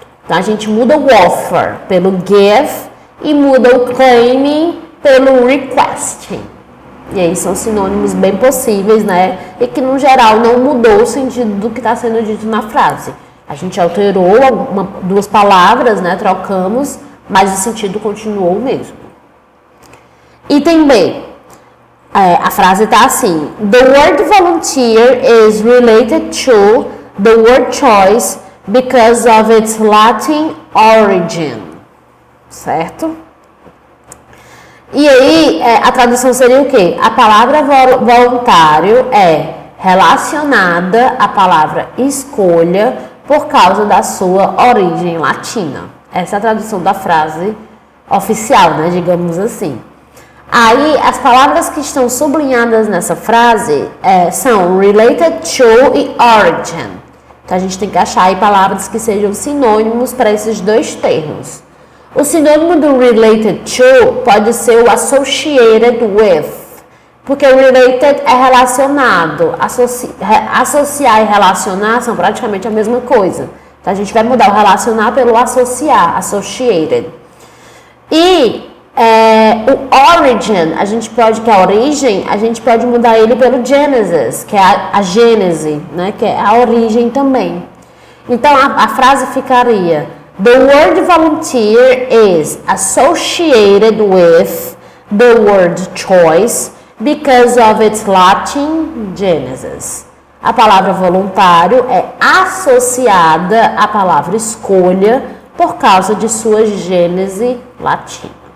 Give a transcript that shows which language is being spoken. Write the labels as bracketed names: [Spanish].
[Portuguese] Então, a gente muda o offer pelo give e muda o claiming pelo requesting. E aí são sinônimos bem possíveis, né? E que, no geral, não mudou o sentido do que está sendo dito na frase. A gente alterou duas palavras, né? Trocamos, mas o sentido continuou o mesmo. Item B. A frase está assim: [English] the word volunteer is related to the word choice because of its Latin origin. [Portuguese] Certo? E aí, a tradução seria o quê? A palavra voluntário é relacionada à palavra escolha por causa da sua origem latina. Essa é a tradução da frase oficial, né? Digamos assim. Aí, as palavras que estão sublinhadas nessa frase são related to e origin. Então, a gente tem que achar aí palavras que sejam sinônimos para esses dois termos. O sinônimo do related to pode ser o associated with. Porque o related é relacionado, associar e relacionar são praticamente a mesma coisa. Então, a gente vai mudar o relacionar pelo associar, associated. E o origin, que é a origem, a gente pode mudar ele pelo Genesis, que é a gênese, né? Que é a origem também. Então, a frase ficaria: [English] The word volunteer is associated with the word choice because of its Latin genesis. [Portuguese] A palavra voluntário é associada à palavra escolha por causa de sua gênese latina.